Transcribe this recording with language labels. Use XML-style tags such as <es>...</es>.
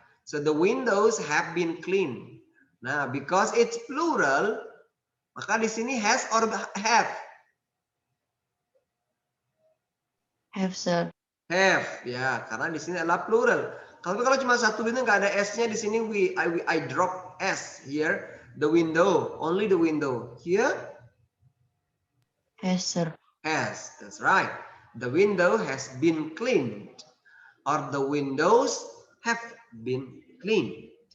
<en>So the windows have been cleaned. Nah, because it's plural,</en> <id>maka di sini</id> <en>has or have? Have, sir.</en> <id>Have, ya, karena di sini adalah plural. Kalau cuma satu window nggak ada s-nya di sini,</id> <en>I drop s here. The window, only the window. Here, Has, sir. has. That's right. The window has been cleaned, or the windows have been cleaned.</en>